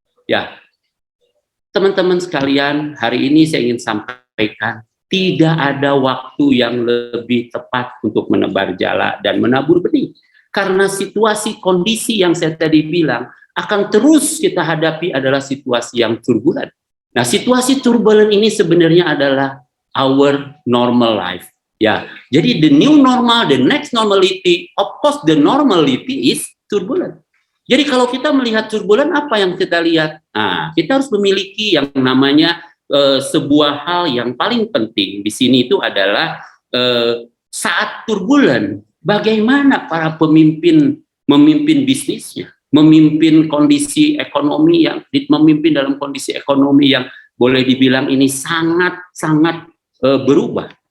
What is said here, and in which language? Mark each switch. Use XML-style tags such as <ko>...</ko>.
<id>Ya, teman-teman sekalian, hari ini saya ingin sampaikan, tidak ada waktu yang lebih tepat untuk menebar jala dan menabur benih. Karena situasi kondisi yang saya tadi bilang, akan terus kita hadapi adalah situasi yang turbulen. Nah, situasi turbulen ini sebenarnya adalah</id> <en>our normal life.</en> <id>Ya, jadi</id> <en>the new normal, the next normality, of course the normality is turbulent.</en> <id>Jadi kalau kita melihat turbulen, apa yang kita lihat? Nah, kita harus memiliki yang namanya sebuah hal yang paling penting di sini itu adalah saat turbulen, bagaimana para pemimpin memimpin bisnisnya, memimpin kondisi ekonomi memimpin dalam kondisi ekonomi yang boleh dibilang ini sangat-sangat berubah.</id>